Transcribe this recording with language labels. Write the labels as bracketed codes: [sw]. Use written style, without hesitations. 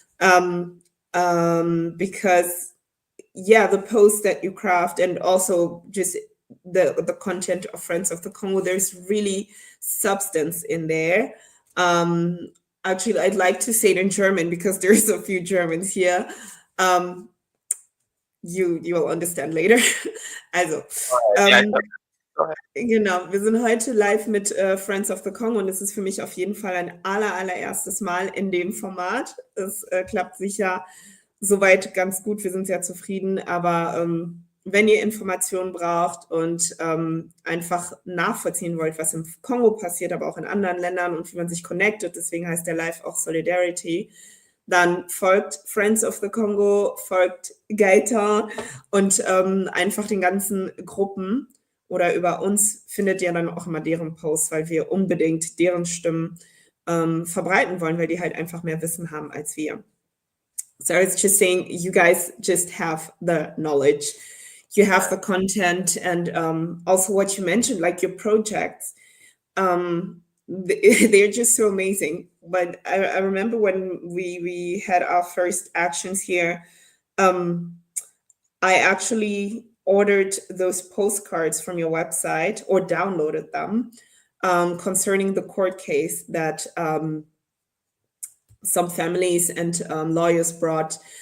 [en] Um, because yeah, the post that you craft, and also just the content of Friends of the Congo, there's really substance in there. Um, Actually, I'd like to say it in German because there's a few Germans here. Um, you will understand later. Also, yeah. ähm, Go ahead. [de] genau, wir sind heute live mit Friends of the Congo und das ist für mich auf jeden Fall ein allererstes Mal in dem Format. Es klappt sicher soweit ganz gut, wir sind sehr zufrieden, aber wenn ihr Informationen braucht und einfach nachvollziehen wollt, was im Kongo passiert, aber auch in anderen Ländern und wie man sich connectet, deswegen heißt der Live auch Solidarity, dann folgt Friends of the Congo, folgt Gaeta und einfach den ganzen Gruppen oder über uns findet ihr dann auch immer deren Posts, weil wir unbedingt deren Stimmen verbreiten wollen, weil die halt einfach mehr Wissen haben als wir. [en] So I was just saying, you guys just have the knowledge, you have the content, and also what you mentioned, like your projects. They're just so amazing. But I remember when we had our first actions here, I actually ordered those postcards from your website or downloaded them concerning the court case that some families and lawyers brought.